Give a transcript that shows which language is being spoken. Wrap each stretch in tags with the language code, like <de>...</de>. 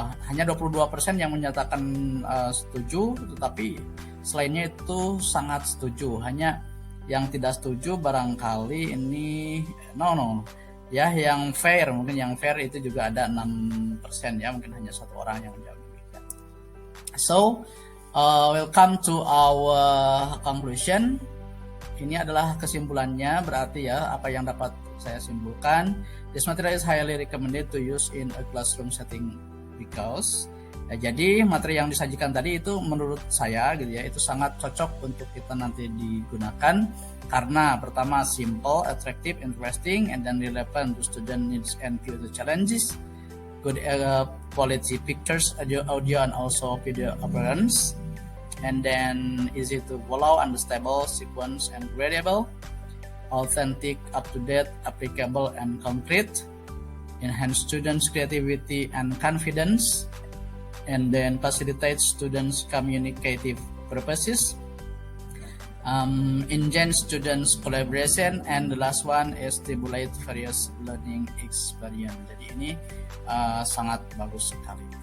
<id>Hanya 22% yang menyatakan setuju, tetapi selainnya itu sangat setuju. Hanya yang tidak setuju barangkali ini no ya, yang fair, mungkin yang fair itu juga ada 6% ya, mungkin hanya satu orang yang menjawab demikian.</id> <en>So we'll come to our conclusion.</en> <id>Ini adalah kesimpulannya, berarti ya apa yang dapat saya simpulkan.</id> <en>This material is highly recommended to use in a classroom setting because</en> <id>jadi materi yang disajikan tadi itu menurut saya gitu ya, itu sangat cocok untuk kita nanti digunakan karena pertama</id> <en>simple, attractive, interesting, and then relevant to student needs and future challenges. Good quality pictures, audio, and also video appearance. And then easy to follow, understandable, sequence, and readable. Authentic, up-to-date, applicable, and concrete. Enhance students' creativity and confidence. And then facilitate students' communicative purposes. Enhance students' collaboration, and the last one is stimulate various learning experience.</en> <id>Jadi ini sangat bagus sekali.</id>